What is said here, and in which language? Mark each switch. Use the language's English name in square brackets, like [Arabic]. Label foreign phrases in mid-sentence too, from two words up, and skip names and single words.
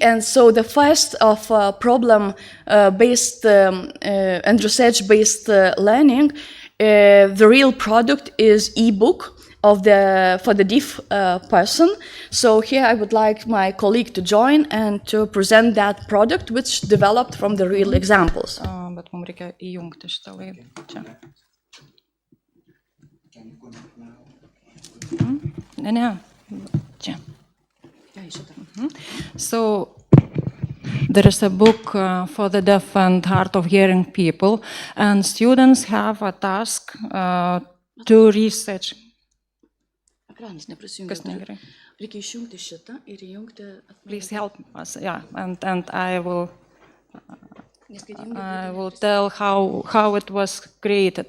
[English] And so the first of problem-based and research-based learning, the real product is e-book for the deaf person. So here I would like my colleague to join and to present that product, which developed from the real examples. [Lithuanian] Bet mums reikia įjungti šitą laidą. Čia. Ne. Čia. [English] So there is a book for the deaf and hard of hearing people, and students have a task to research. Please help us, yeah, and I will tell how it was created.